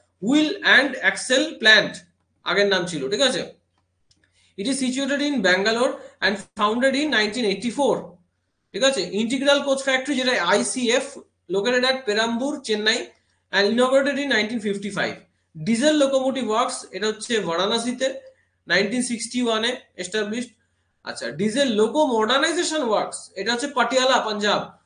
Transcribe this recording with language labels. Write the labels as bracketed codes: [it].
[bn] Wheel and axle plant আগের নাম ছিল। ঠিক আছে, [en] it is situated in Bangalore and founded in 1984. [bn] ঠিক আছে, [en] Integral coach factory, যেটা ICF, located at Perambur, Chennai, and inaugurated in 1955. [bn] Diesel locomotive works, এটা হচ্ছে বারাণসীতে, 1961 এ এস্টাবলিশড। আচ্ছা, ডিজেল লোকো মডার্নাইজেশন ওয়ার্কস, এটা হচ্ছে পাটিয়ালা, পাঞ্জাব।